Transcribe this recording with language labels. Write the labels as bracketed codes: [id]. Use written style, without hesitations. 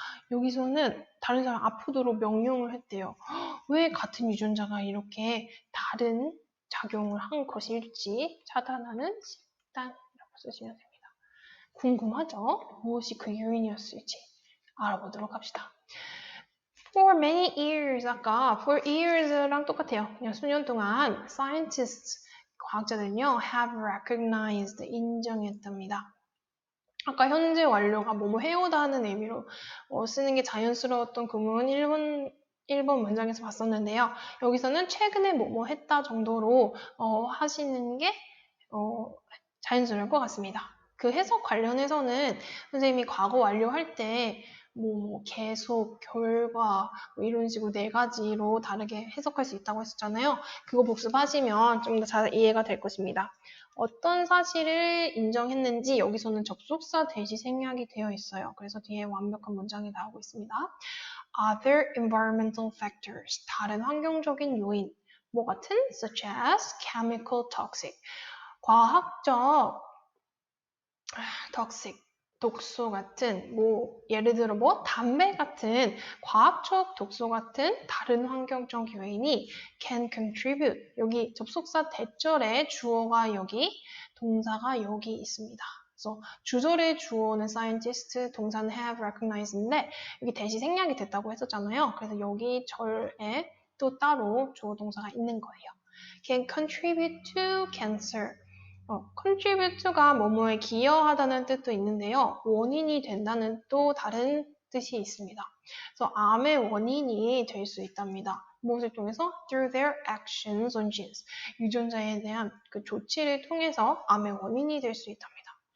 [ko] 여기서는 다른 사람 아프도록 명령을 했대요. 왜 같은 유전자가 이렇게 다른 작용을 한 것일지 차단하는 식단이라고 쓰시면 됩니다. 궁금하죠? 무엇이 그 요인이었을지 알아보도록 합시다. [en] For many years, [ko] 아까 [en] for years [ko] 랑 똑같아요. 그냥 수년 동안 scientists, 과학자들은요, [en] have recognized, [ko] 인정했답니다. 아까 현재 완료가 뭐뭐 해오다 하는 의미로 쓰는 게 자연스러웠던 구문은 1번 문장에서 봤었는데요. 여기서는 최근에 뭐뭐 했다 정도로 하시는 게 자연스러울 것 같습니다. 그 해석 관련해서는 선생님이 과거 완료할 때 계속, 결과 이런 식으로 4가지로 다르게 해석할 수 있다고 했었잖아요. 그거 복습하시면 좀 더 잘 이해가 될 것입니다. 어떤 사실을 인정했는지 여기서는 접속사 대시 생략이 되어 있어요. 그래서 뒤에 완벽한 문장이 나오고 있습니다. [en] Other environmental factors, [ko] 다른 환경적인 요인. 뭐 같은 [en] such as chemical toxic. [ko] 과학적 toxic. 독소 같은 뭐 예를 들어 뭐 담배 같은 과학적 독소 같은 다른 환경적 요인이 [en] can contribute. [ko] 여기 접속사 대절에 주어가 여기, 동사가 여기 있습니다. 그래서 주절의 주어는 scientist, 동사는 have recognized인데 여기 대시 생략이 됐다고 했었잖아요. 그래서 여기 절에 또 따로 주어 동사가 있는 거예요. [en] can contribute to cancer. [ko] contribute가 뭐뭐에 기여하다는 뜻도 있는데요. 원인이 된다는 또 다른 뜻이 있습니다. 그래서 암의 원인이 될 수 있답니다. 무엇을 통해서? [en] Through their actions on genes. [ko] 유전자에 대한 그 조치를 통해서 암의 원인이 될 수 있답니다.